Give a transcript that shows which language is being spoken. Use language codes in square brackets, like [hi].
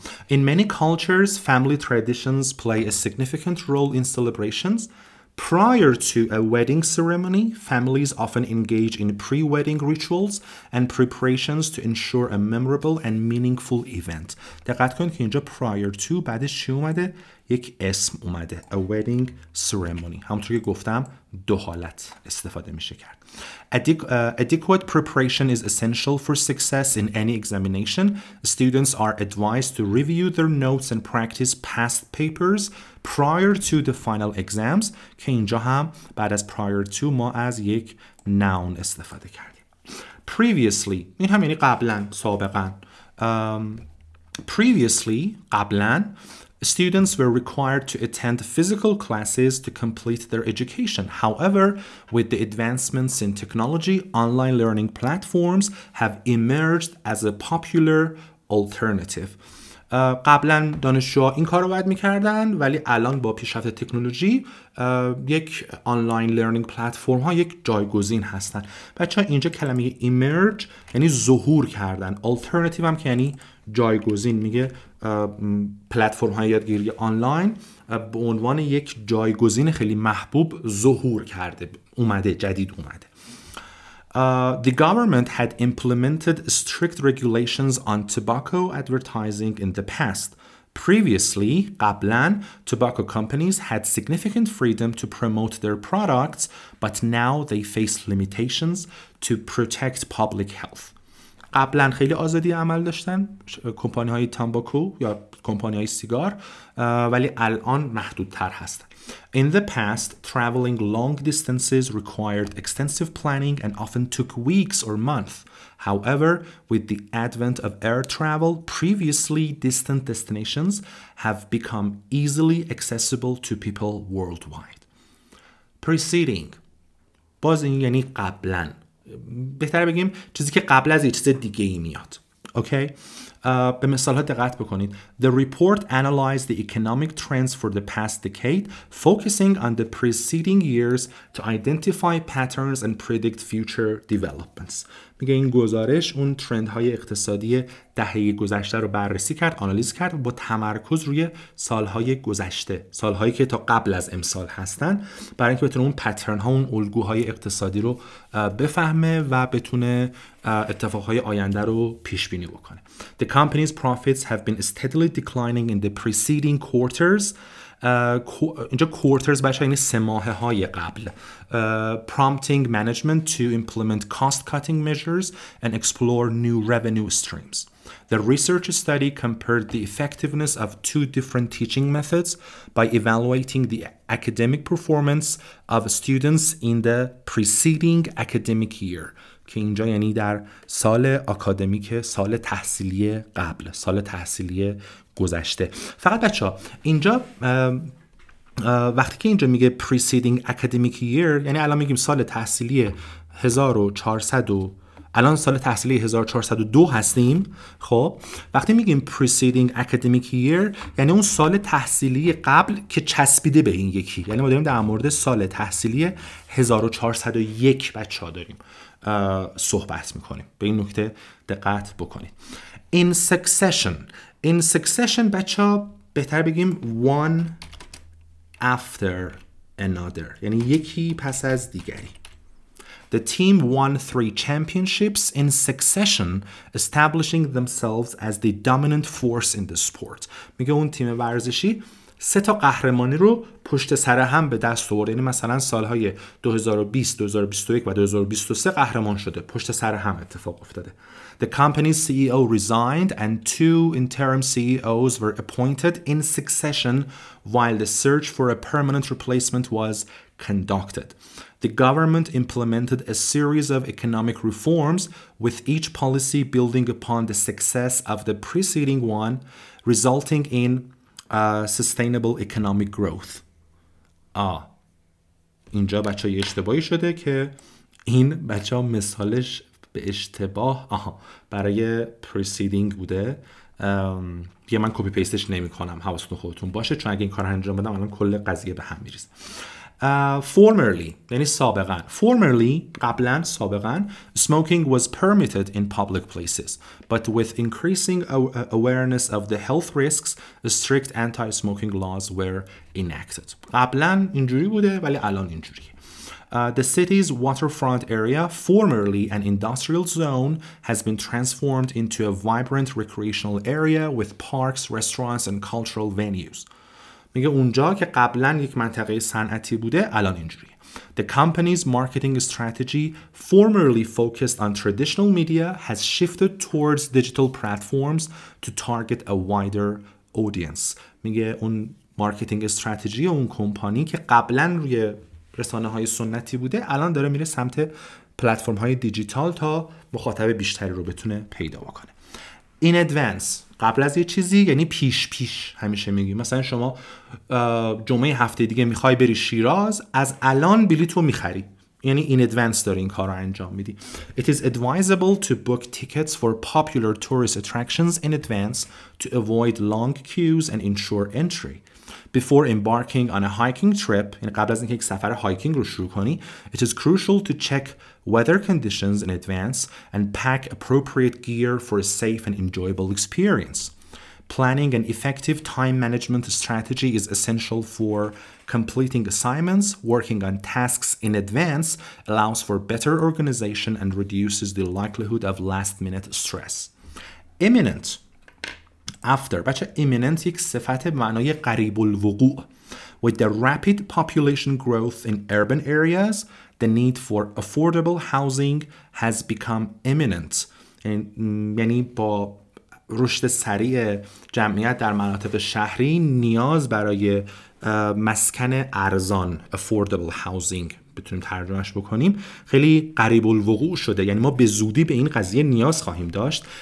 [en] In many cultures, family traditions play a significant role in celebrations. Prior to a wedding ceremony, families often engage in pre-wedding rituals and preparations to ensure a memorable and meaningful event. [fa] دقت کنید که اینجا [en] prior to [fa] بعدش چی اومده؟ یک اسم اومده. [en] A wedding ceremony. [fa] همونطور که گفتم دو حالت استفاده میشه کرد. [en] Adequate preparation is essential for success in any examination. Students are advised to review their notes and practice past papers prior to the final exams. [fa] که اینجا هم بعد از [en] prior to [fa] ما از یک noun استفاده کردیم. Previously این هم یعنی قبلا، سابقا. [en] Previously [fa] قبلا [en] students were required to attend physical classes to complete their education. However, with the advancements in technology, online learning platforms have emerged as a popular alternative. [fa] قبلا دانشجوها این کار رو باید میکردن، ولی الان با پیشرفت تکنولوژی یک آنلاین لرنینگ پلتفرم ها یک جایگزین هستن. بچه‌ها اینجا کلمه emerge یعنی ظهور کردن، alternative هم که یعنی جایگزین. میگه پلتفرم های یادگیری آنلاین به عنوان یک جایگزین خیلی محبوب ظهور کرده، اومده، جدید اومده. [en] The government had implemented strict regulations on tobacco advertising in the past. Previously, [fa] قبلا, [en] tobacco companies had significant freedom to promote their products, but now they face limitations to protect public health. [fa] قبلا خیلی آزادی عمل داشتن کمپانی های تامباکو یا کمپانی های سیگار، ولی الان محدودتر هستن. [en] In the past, traveling long distances required extensive planning and often took weeks or months. However, with the advent of air travel, previously distant destinations have become easily accessible to people worldwide. [fa] Preceding. باز این یعنی قبلاً. بهتره بگیم چیزی که قبل از یه چیز دیگه ای میاد. اوکی؟ به مثال ها دقت بکنید. [en] The report analyzed the economic trends for the past decade, focusing on the preceding years to identify patterns and predict future developments. [fa] میگه این گزارش اون ترند های اقتصادی دهه گذشته رو بررسی کرد، آنالیز کرد با تمرکز روی سالهای گذشته، سالهایی که تا قبل از امسال هستن، برای اینکه بتونه اون پترن ها، اون الگوهای اقتصادی رو بفهمه و بتونه اتفاقهای آینده رو پیش بینی بکنه. [en] The company's profits have been steadily declining in the preceding quarters. [fa] اینجا quarters باشه یعنی سه ماهه های قبل. [en] Prompting management to implement cost-cutting measures and explore new revenue streams. The research study compared the effectiveness of two different teaching methods by evaluating the academic performance of students in the preceding academic year. [fa] که اینجا یعنی در سال آکادمیک، سال تحصیلی قبل، سال تحصیلی گذشته. فقط بچه‌ها اینجا وقتی که اینجا میگه [en] preceding academic year [fa] یعنی الان میگیم سال تحصیلی 1400 الان سال تحصیلی 1402 هستیم. خب وقتی میگیم [en] preceding academic year [fa] یعنی اون سال تحصیلی قبل که چسبیده به این یکی، یعنی ما داریم در مورد سال تحصیلی 1401 بچه‌ها داریم صحبت میکنیم. به این نکته دقت بکنید. [en] In succession [fa] بچه‌ها بهتر بگیم [en] one after another [fa] یعنی یکی پس از دیگری. [en] The team won 3 championships in succession, establishing themselves as the dominant force in the sport. [fa] میگه اون تیم ورزشی 3 تا قهرمانی رو پشت سر هم به دست آورد. یعنی مثلا سالهای 2020 2021 و 2023 قهرمان شده، پشت سر هم اتفاق افتاده. [en] The company's CEO resigned and 2 interim CEOs were appointed in succession while the search for a permanent replacement was conducted. The government implemented a series of economic reforms, with each policy building upon the success of the preceding one, resulting in sustainable economic growth. [fa] اینجا بچه ها یه اشتباهی شده که این بچه ها مثالش به اشتباه برای preceding بوده. دیگه من کپی پیستش نمی کنم، حواستون خودتون باشه، چون اگه این کار انجام بدم الان کل قضیه به هم میریزه. Formerly یعنی سابقا. [en] Formerly [fa] قبلا، سابقا [en] smoking was permitted in public places, but with increasing awareness of the health risks, strict anti-smoking laws were enacted. [fa] قبلا اینجوری بوده ولی الان اینجوریه. [en] The city's waterfront area, formerly an industrial zone, has been transformed into a vibrant recreational area with parks, restaurants, and cultural venues. [fa] میگه اونجا که قبلا یک منطقه صنعتی بوده الان اینجوریه. [en] The company's marketing strategy, formerly focused on traditional media, has shifted towards digital platforms to target a wider audience. [fa] میگه اون مارکتینگ استراتژی اون کمپانی که قبلا روی رسانه‌های سنتی بوده الان داره میره سمت پلتفرم‌های دیجیتال تا مخاطب بیشتری رو بتونه پیدا بکنه. In advance قبل از یه چیزی یعنی پیش همیشه میگیم. مثلا شما جمعه هفته دیگه میخوای بری شیراز، از الان بلیطو میخری، یعنی [en] in advance [fa] داری این کار رو انجام میدی. [en] It is advisable to book tickets for popular tourist attractions in advance to avoid long queues and ensure entry. Before embarking on a hiking trip, [fa] یعنی قبل از اینکه یک سفر هایکینگ رو شروع کنی, [en] it is crucial to check weather conditions in advance and pack appropriate gear for a safe and enjoyable experience. Planning an effective time management strategy is essential for completing assignments. Working on tasks in advance allows for better organization and reduces the likelihood of last-minute stress. Imminent. After. [fa] بچه imminent یک صفت به معنای قریب الوقوع. [en] With the rapid population growth in urban areas, the need for affordable housing has become imminent. [fa] یعنی با رشد سریع جمعیت در مناطق شهری نیاز برای مسکن ارزان [en] affordable housing [fa] بتونیم ترجمهش بکنیم خیلی قریب الوقوع شده. یعنی ما به زودی به این قضیه نیاز خواهیم داشت.